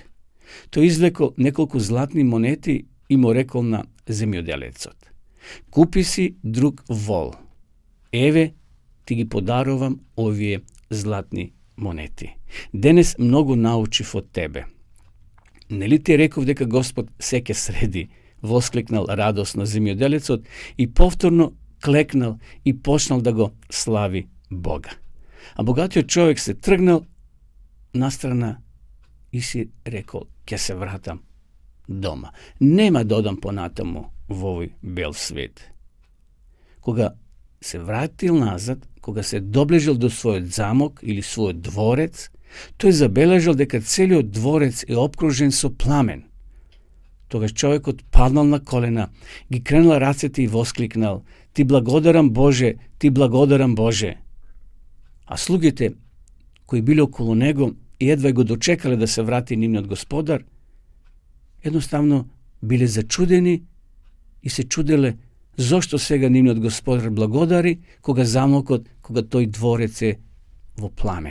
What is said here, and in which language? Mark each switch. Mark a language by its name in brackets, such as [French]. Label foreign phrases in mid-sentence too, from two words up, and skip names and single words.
[Macedonian] Тој извлекол неколку златни монети и му рекол на земјоделецот: "Купи си друг вол. Еве, ти ги подарувам овие златни монети. Денес многу научив од тебе. Нели ти реков дека Господ се ќе среди восклинал радосно земјоделецот и повторно клекнал и почнал да го слави Бога. А богатио човјек се тргнал настрана и си рекао, ќе се враќам дома. Нема да одам понатаму в овој бел свет. Кога се вратил назад, кога се доближил до свој замок или свој дворец, то је забележил дека целио дворец је обкружен со пламен. Тогаш човекот паднал на колена, ги кренал рацете и воскliknal: Ти благодарам Боже, ти благодарам Боже. А слугите кои биле околу него и едва го дочекале да се врати нивниот господар, едноставно биле зачудени и се чуделе зошто сега нивниот господар благодари кога замокот, кога тој дворец е во пламен.